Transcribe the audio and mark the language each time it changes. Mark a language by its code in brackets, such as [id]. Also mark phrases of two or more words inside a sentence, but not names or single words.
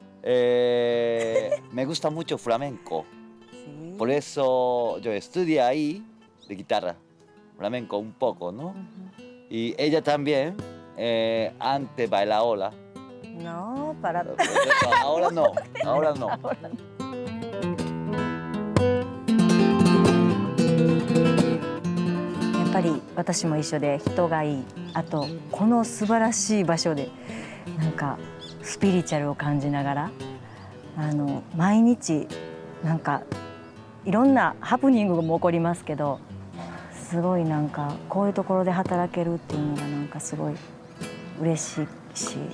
[es] Me gusta mucho flamenco. ¿Sí? Por eso yo estudié ahí de guitarra, flamenco un poco, ¿no? Y ella también antes bailaba. No, para... Ahora no, ahora no. [ja] やっぱり私も一緒で人がいい。あとこの素晴らしい場所でなんかスピリチュアルを感じながら毎日なんかいろんなハプニングも起こりますけど、すごいなんかこういうところで働けるっていうのがなんかすごい嬉しいし、